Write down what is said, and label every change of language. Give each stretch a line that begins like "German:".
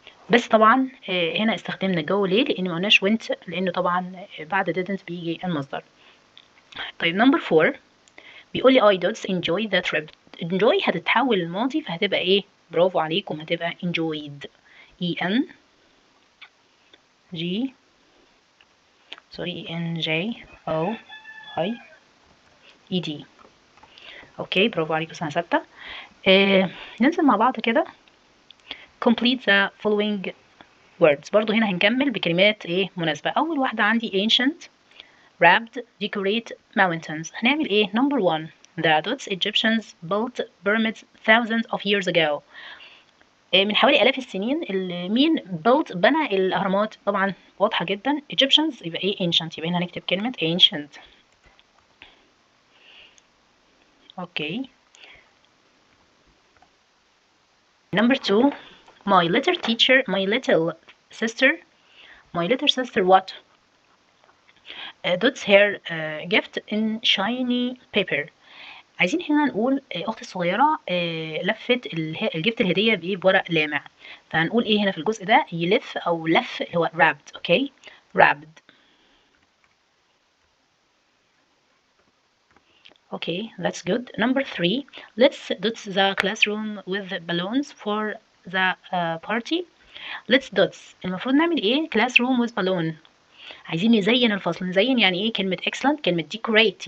Arabic: بس طبعا هنا استخدمنا go ليه؟ لان ما قلناش went، لانه طبعا بعد didn't بيجي المصدر. طيب number 4 بيقول لي
English: I did enjoy the trip.
Arabic: enjoy هتتحول الماضي فهتبقى ايه؟ برافو عليكم، هتبقى enjoyed.
English: e n g sorry e n j o i e d.
Arabic: اوكي برافو عليكم سنة 6. ننزل مع بعض كده.
English: complete the following words.
Arabic: برضو هنا هنكمل بكلمات ايه مناسبة. اول واحدة عندي
English: ancient wrapped decorate mountains.
Arabic: هنعمل ايه؟
English: number 1 the Dutch Egyptians built pyramids thousands of years ago.
Arabic: من حوالي آلاف السنين. مين built بنى الأهرامات؟ طبعا واضحة جدا Egyptians يبقى ايه؟ ancient. يبقى هنا هنكتب كلمة ancient. اوكي.
English: number 2 my little teacher my little sister what? Dots her gift in shiny paper.
Arabic: عايزين هنا نقول أختي الصغيرة لفت جبت الهدية بإيه؟ بورق لامع. فهنقول إيه هنا في الجزء ده؟ يلف أو لف اللي هو wrapped. أوكي wrapped.
English: Okay, that's good. Number 3, let's dot the classroom with balloons for the party. Let's dots.
Arabic: المفروض نعمل ايه؟
English: classroom with balloon.
Arabic: عايزين نزين الفصل. نزين يعني ايه؟ كلمة excellent، كلمة decorate.